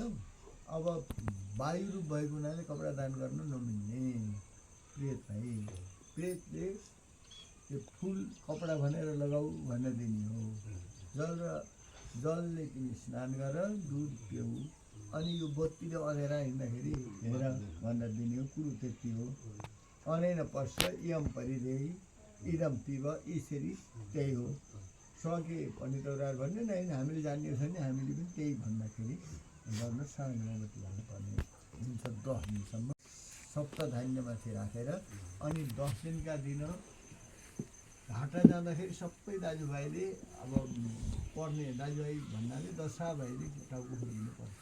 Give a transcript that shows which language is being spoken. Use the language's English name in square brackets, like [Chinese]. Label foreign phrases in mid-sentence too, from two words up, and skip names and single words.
[Nepali] अब वायु रूप भएको हुनाले कपडा दान गर्न नमिल्ने प्रेतलाई, प्रेतले त्यो फुल कपडा भनेर लगाऊ भनेर दिने हो। जलले तिमी स्नान गर, दुध पिउ, अनि यो बत्तीले अँधेरा हिँड्दाखेरि हेर भनेर दिने हो। कुरो त्यति हो। [Sanskrit] अनेन पश्य इयम परिदेही इदम पिब, [Nepali] यसरी त्यही हो। सके पनि तौरार भन्ने नै हामीले जान्ने छ भने हामीले पनि त्यही भन्दाखेरि गर्न साँझमावती भन्नुपर्ने हुन्छ। 10 दिनसम्म सप्तधान्यमाथि राखेर अनि 10 दिनका दिन घाटा जाँदाखेरि सबै दाजुभाइले अब पर्ने दाजुभाइ भन्नाले दशा भाइले टाउको खोलिदिनुपर्छ।